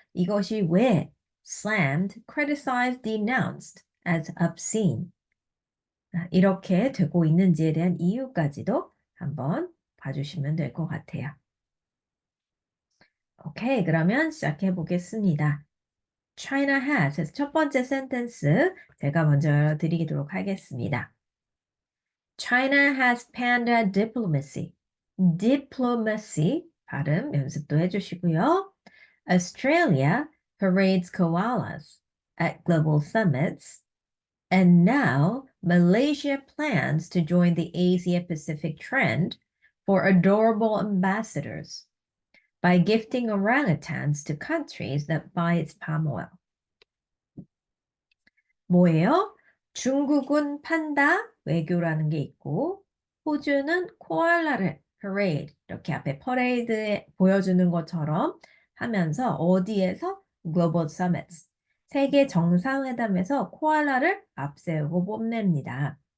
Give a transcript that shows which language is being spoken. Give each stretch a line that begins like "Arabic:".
Korean: 이것이 왜
English: slammed, criticized, denounced as obscene
Korean: 이렇게 되고 있는지에 대한 이유까지도 한번 봐주시면 될 것 같아요. 오케이, 그러면 시작해 보겠습니다.
English: China has
Korean: 첫 번째 센텐스 제가 먼저 드리도록 하겠습니다.
English: China has panda diplomacy.
Korean: Diplomacy 발음 연습도 해주시고요.
English: Australia parades koalas at global summits. And now Malaysia plans to join the Asia Pacific trend for adorable ambassadors by gifting orangutans to countries that buy its palm oil.
Korean: 뭐예요? 중국은 판다 외교라는 게 있고 호주는 코알라를
English: parade
Korean: 이렇게 앞에 퍼레이드에 보여주는 것처럼 하면서 어디에서
English: global summits
Korean: 세계 정상회담에서 코알라를 앞세우고 뽐냅니다.